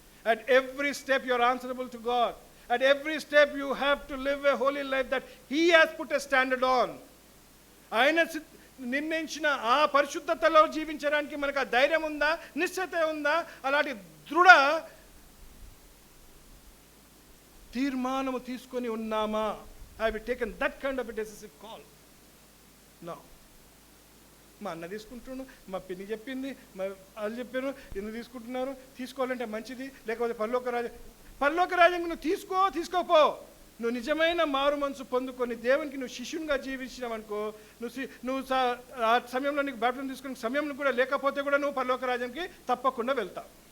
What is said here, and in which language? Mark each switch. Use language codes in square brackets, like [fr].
[en] At every step you are answerable to God. At every step you have to live a holy life that He has put a standard on. [te] ఆయన నిర్ణయించిన ఆ పరిశుద్ధతలో జీవించడానికి మనకు ఆ ధైర్యం ఉందా, నిశ్చయత ఉందా, అలాంటి దృఢ తీర్మానము తీసుకొని ఉన్నామా? [en] Have we taken that kind of a decisive call? No. [te] మా అన్న తీసుకుంటున్నాను, మా పిన్ని చెప్పింది, మా వాళ్ళు చెప్పారు, ఎందుకు తీసుకుంటున్నారు? తీసుకోవాలంటే మంచిది, లేకపోతే పరలోక రాజ్యం నువ్వు తీసుకోపో. నువ్వు నిజమైన మారు మనసు పొందుకొని దేవునికి నువ్వు శిష్యునిగా జీవించినావు అనుకో, నువ్వు ఆ సమయంలో నీకు బ్యాప్టిజం తీసుకునే సమయంలో కూడా లేకపోతే కూడా నువ్వు పరలోక రాజ్యంకి తప్పకుండా వెళ్తావు.